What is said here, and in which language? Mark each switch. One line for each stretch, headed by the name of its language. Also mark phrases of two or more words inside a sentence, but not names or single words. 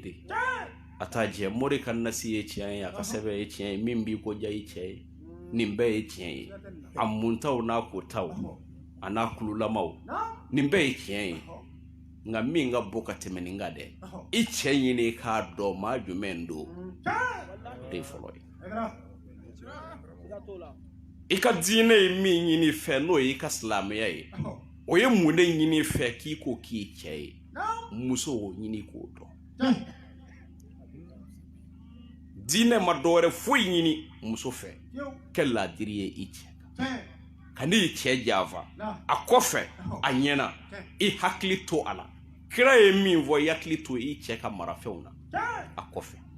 Bambara: de a t'a jɛ Mori ka nasi ye tiɲɛ ye a ka sɛbɛn ye tiɲɛ ye min b'i ko ja i cɛ ye nin bɛɛ ye tiɲɛ ye a muntaw n'a kotaw a n'a kululamaw nin bɛɛ ye tiɲɛ ye nka min ka bɔ ka tɛmɛ nin kan dɛ i cɛ ɲini k'a dɔn maa jumɛn don o de ye fɔlɔ ye ika diine mi nyini fe no ika silamɛya ye o ye mun de ɲini fɛ k'i ko k'i cɛ ye muso o ɲini k'o dɔn diinɛ ma dɔwɛrɛ foyi ɲini muso fɛ kɛ ladiri ye i cɛ ka n'i cɛ janfa a kɔfɛ a ɲɛna i hakili to a la kira ye min fɔ i hakili to i cɛ ka marafɛnw na a kɔfɛ